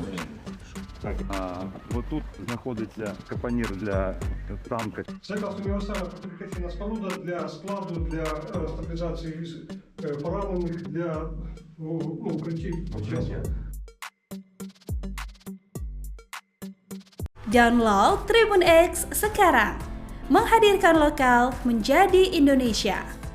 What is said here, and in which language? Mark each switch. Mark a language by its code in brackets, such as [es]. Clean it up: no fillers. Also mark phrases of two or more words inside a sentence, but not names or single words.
[uk] Так, от тут знаходиться капонір для танка. Це універсальна фортифікаційна споруда для складу, для стабілізації військ, поранених, для укриттів. [id] Download Tribun X sekarang, menghadirkan lokal menjadi Indonesia.